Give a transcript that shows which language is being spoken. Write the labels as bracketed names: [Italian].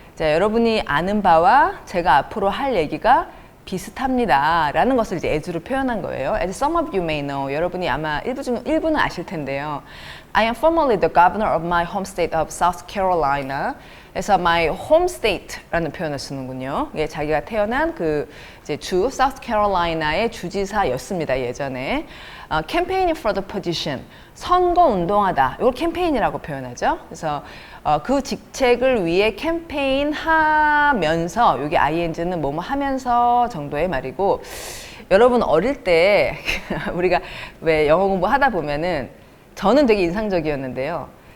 [Korean] 자, 여러분이 아는 바와 제가 앞으로 할 얘기가 비슷합니다 라는 것을 이제 as로 표현한 거예요. [English] As some of you may know, [Korean] 여러분이 아마 일부는 아실 텐데요. [English] I am formerly the governor of my home state of South Carolina. [Korean] 그래서 [English] my home state [Korean] 라는 표현을 쓰는군요. 이게 자기가 태어난 그 이제 주 South Carolina의 주지사였습니다. 예전에 [English] campaigning for the position, [Korean] 선거 운동하다. 이걸 캠페인이라고 표현하죠. 그래서 그 직책을 위해 캠페인 하면서 여기 ing는 뭐뭐 하면서 정도의 말이고 여러분 어릴 때 우리가 왜 영어 공부하다 보면은 저는 되게 인상적이었는데요.